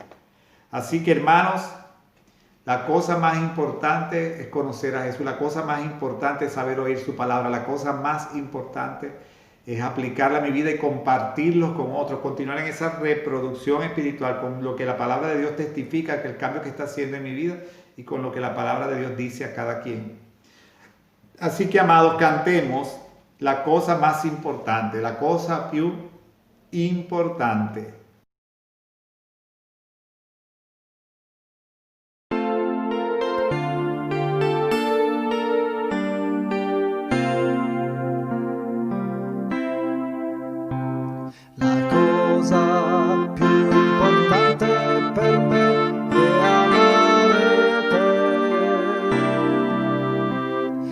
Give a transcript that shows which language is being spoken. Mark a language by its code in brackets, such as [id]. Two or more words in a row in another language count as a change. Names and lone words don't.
[es] Así que, hermanos, la cosa más importante es conocer a Jesús, la cosa más importante es saber oír su palabra, la cosa más importante es aplicarla a mi vida y compartirlos con otros, continuar en esa reproducción espiritual con lo que la palabra de Dios testifica, que el cambio que está haciendo en mi vida y con lo que la palabra de Dios dice a cada quien. Así que, amados, cantemos la cosa más importante, [it] la cosa più importante. La cosa più importante per me è amare te.